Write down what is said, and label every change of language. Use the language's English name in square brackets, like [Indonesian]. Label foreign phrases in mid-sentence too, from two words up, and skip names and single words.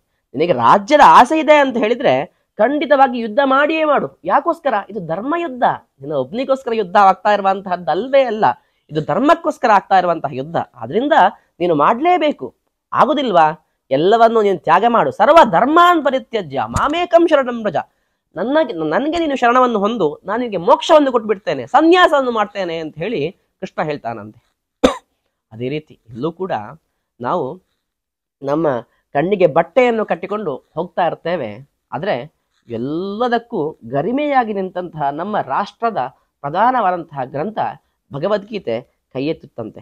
[Kannada] ನಿನಗೆ ರಾಜ್ಯದ ಆಸೆ ಇದೆ ಅಂತ ಹೇಳಿದ್ರೆ ಖಂಡಿತವಾಗಿ ಯುದ್ಧ ಮಾಡಿಯೇ ಮಾಡು. ಯಾಕೋಸ್ಕರ? ಇದು ಧರ್ಮ ಯುದ್ಧ. ನಿನ್ನ ಒಬ್ನಿಗೋಸ್ಕರ ಯುದ್ಧ ಆಗ್ತಾ ಇರುವಂತಹದ್ದಲ್ವೇ ಅಲ್ಲ, ಇದು ಧರ್ಮಕ್ಕೋಸ್ಕರ ಆಗ್ತಾ ಇರುವಂತಹ ಯುದ್ಧ. ಆದ್ರಿಂದ ನೀನು ಮಾಡ್ಲೇಬೇಕು. ಆಗುದಿಲ್ವಾ? ಎಲ್ಲವನ್ನು ನೀನು ತ್ಯಾಗ ಮಾಡು. [Sanskrit] ಸರ್ವ ಧರ್ಮಾನ್ ಪರಿತ್ಯಜ್ಯ ಮಾಮೇಕಂ ಶರಣಂ ವ್ರಜ. [Kannada] ನನಗೆ ನೀನು ಶರಣವನ್ನು ಹೊಂದು, ನಾನು ನಿನಗೆ ಮೋಕ್ಷವನ್ನು ಕೊಟ್ಟು ಬಿಡ್ತೇನೆ, ಸನ್ಯಾಸವನ್ನು ಮಾಡ್ತೇನೆ ಅಂತ ಹೇಳಿ ಕೃಷ್ಣ ಹೇಳ್ತಾನಂತೆ. ಅದೇ ರೀತಿ ಇಲ್ಲೂ ಕೂಡ ನಾವು ನಮ್ಮ ಕಣ್ಣಿಗೆ ಬಟ್ಟೆಯನ್ನು ಕಟ್ಟಿಕೊಂಡು ಹೋಗ್ತಾ ಇರ್ತೇವೆ. ಆದ್ರೆ ಎಲ್ಲದಕ್ಕೂ ಗರಿಮೆಯಾಗಿ ನಿಂತಹ ನಮ್ಮ ರಾಷ್ಟ್ರದ ಪ್ರಧಾನವಾದಂತಹ ಗ್ರಂಥ ಭಗವದ್ಗೀತೆ ಕೈ ಎತ್ತುತ್ತಂತೆ.